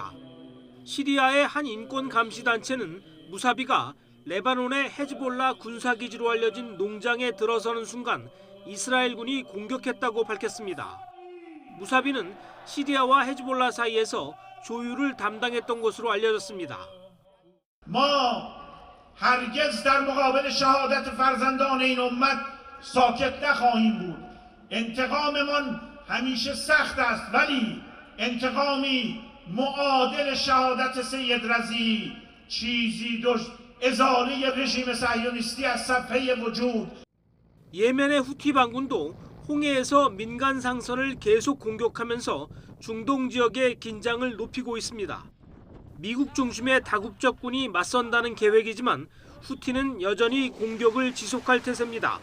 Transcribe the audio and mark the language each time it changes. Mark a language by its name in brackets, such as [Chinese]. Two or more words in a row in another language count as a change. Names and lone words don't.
[Korean] 시리아의 한 인권 감시 단체는 무사비가 레바논의 헤즈볼라 군사기지로 알려진 농장에 들어서는 순간 이스라엘군이 공격했다고 밝혔습니다. 무사비는 시리아와 헤즈볼라 사이에서 조율을 담당했던 것으로 알려졌습니다. [Persian] ما هرگز در مقابل شهادت فرزندان این امت ساکت نخواهیم بود. انتقاممان همیشه سخت است ولی انتقامی معادل شهادت سید رضی چیزی ازاله رژیم صهیونیستی از صفحه وجود. [Korean] 예멘의 후티 반군도 홍해에서 민간 상선을 계속 공격하면서 중동 지역의 긴장을 높이고 있습니다. 미국 중심의 다국적군이 맞선다는 계획이지만 후티는 여전히 공격을 지속할 태세입니다.